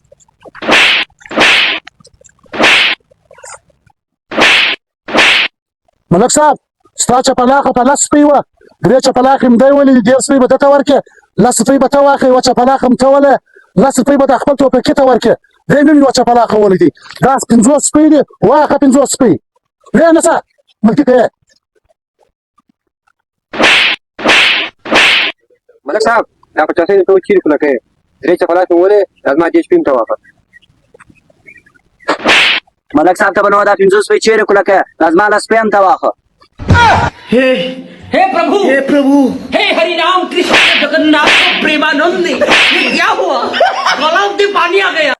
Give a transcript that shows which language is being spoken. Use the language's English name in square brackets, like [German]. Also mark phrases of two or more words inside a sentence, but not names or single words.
[Pashto] ملک صاحب ستا چپلاخه په 10 روپۍ وه 3 چپلاخې م دی ولې 1.5 روپۍ به ده ته ورکړې 10 روپۍ به ته واخلې یوه چپلاخه م ته ولې 10 روپۍ به د خپل ټوپکي ته ورکړې دی نن یوه چپلاخه ولیدې دا 50 روپۍ دي واخله 50 روپۍ دی نسه ملکي ته یې. ملک صاحب دا 50 ته چیرې خوله کوې 3 چپلاک مې ولې دا زما 10 روپۍ م ته واخله. ملک صاحب ته به نو دا 50 روپۍ چیرې کوله که دا زما 10 روپۍ هم ته واخله. [Hindi] हे प्रभु हे हरि राम कृष्ण जगन्नाथ प्रेमानंद ये क्या हुआ गलाव में पानी आ गया.